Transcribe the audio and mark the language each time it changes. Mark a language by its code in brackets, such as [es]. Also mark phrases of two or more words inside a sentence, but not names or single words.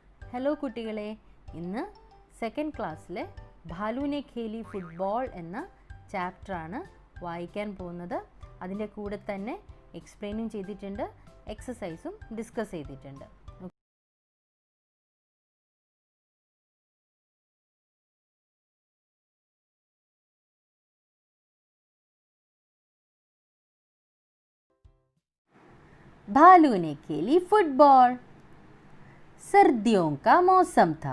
[ml] ഹലോ കുട്ടികളെ, ഇന്ന് സെക്കൻഡ് ക്ലാസ്സിലെ ഭാലുവിനെ ഖേലി ഫുട്ബോൾ എന്ന ചാപ്റ്ററാണ് വായിക്കാൻ പോകുന്നത്. അതിൻ്റെ കൂടെ തന്നെ എക്സ്പ്ലെയിനും ചെയ്തിട്ടുണ്ട്, എക്സസൈസും ഡിസ്കസ് ചെയ്തിട്ടുണ്ട്. [hi] भालू ने खेली फुटबॉल। सर्दियों का मौसम था।